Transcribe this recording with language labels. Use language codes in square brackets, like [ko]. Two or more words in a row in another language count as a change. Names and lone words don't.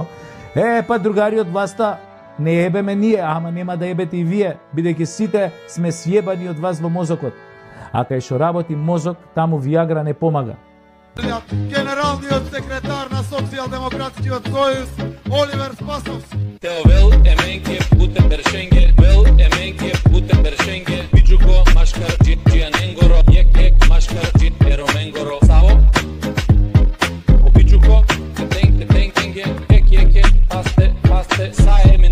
[mk] Па другари од власта, не ебеме ние, ама нема да ебете и вие, бидејќи сите сме сјебани од вас во мозокот. А кај што работи мозок, таму Виагра не помага. Генералниот секретар на Социјалдемократскиот сојуз Оливер Спасовски. [rom] Теовел еменке путен бершенге, вел еменке путен бершенге, биджуко машкар џијаненгоро, јек машкар џиероменгоро, саво. О биджуко, тенге, ек, пасте, са